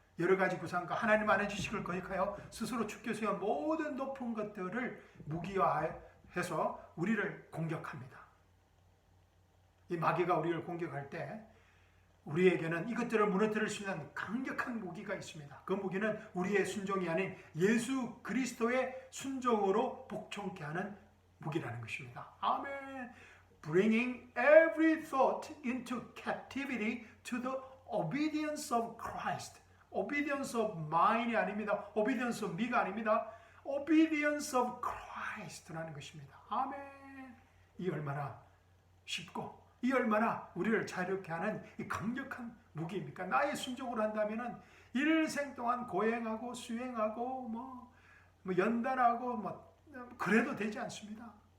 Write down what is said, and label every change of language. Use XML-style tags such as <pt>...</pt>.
<ko>여러 가지 구상과 하나님 아는 지식을 거역하여 스스로 축켜 세운 모든 높은 것들을 무기화해서 우리를 공격합니다. 이 마귀가 우리를 공격할 때 우리에게는 이것들을 무너뜨릴 수 있는 강력한 무기가 있습니다. 그 무기는 우리의 순종이 아닌 예수 그리스도의 순종으로 복종케 하는 무기라는 것입니다. 아멘.</ko> <en>Bringing every thought into captivity to the obedience of Christ. Obedience of mine이</en> <ko>아닙니다.</ko> <en>Obedience of me가 아닙니다. Obedience of Christ라는</en> <ko>것입니다. 아멘. 이 얼마나 쉽고 이 얼마나 우리를 자유롭게 하는 이 강력한 무기입니까? 나의 순종을 한다면은 일생 동안 고행하고 수행하고 뭐 연단하고 그래도 되지 않습니다.</ko>